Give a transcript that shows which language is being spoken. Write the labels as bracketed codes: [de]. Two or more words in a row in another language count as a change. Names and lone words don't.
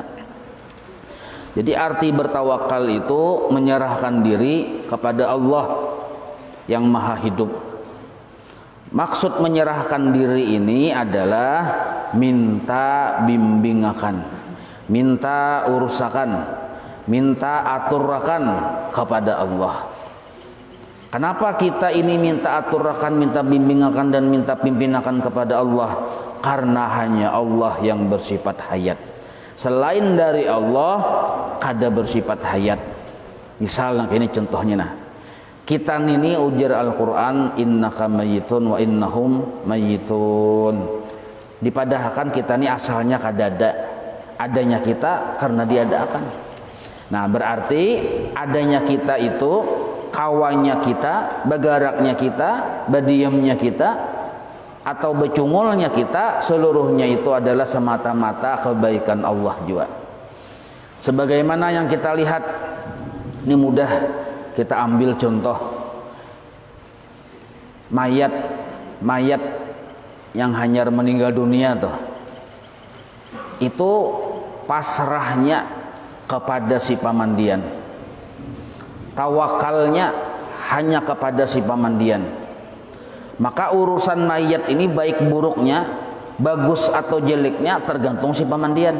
[id] Jadi arti bertawakal itu menyerahkan diri kepada Allah yang maha hidup. Maksud menyerahkan diri ini adalah minta bimbingakan, minta urusakan, minta aturakan kepada Allah. Kenapa kita ini minta aturakan, minta bimbingakan dan minta pimpinakan kepada Allah? Karena hanya Allah yang bersifat hayat. [bjn] Selain dari Allah kada bersifat hayat. Misalnya ini contohnya, nah Kita ini ujar Al-Quran, [ar] إنك ميت وإنهم ميتون. [bjn] Dipadahkan kita ini asalnya kadada, adanya kita karena diadakan. Nah berarti adanya kita itu, kawannya kita, bagaraknya kita, badiamnya kita, atau becungulnya kita, seluruhnya itu adalah semata-mata kebaikan Allah juga. Sebagaimana yang kita lihat, ini mudah kita ambil contoh mayat yang hanyar meninggal dunia tuh, itu pasrahnya kepada si pamandian, tawakalnya hanya kepada si pamandian. [id] Maka urusan mayat ini baik buruknya, bagus atau jeleknya tergantung si pamandian.